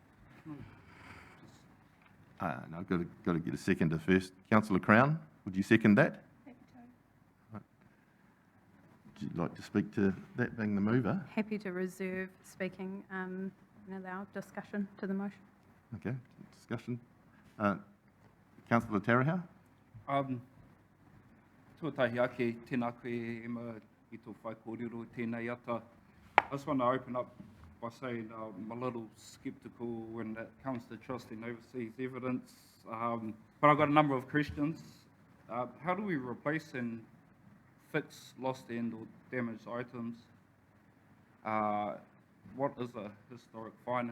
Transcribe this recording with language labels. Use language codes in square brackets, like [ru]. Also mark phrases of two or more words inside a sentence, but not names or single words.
[en] No, I've got to get a seconder first. Councillor Crown, would you second that? Would you like to speak to that being the mover? Happy to reserve speaking and allow discussion to the motion. Okay, discussion. Councillor Tarahau? [mi] Tuatahi ake, tēnā koe e ma i tō whai kōrero tēnei ata. [en] I just want to open up by saying I'm a little sceptical when it comes to trusting overseas evidence, but I've got a number of questions. How do we replace and fix lost and or damaged items? What is a historic fine?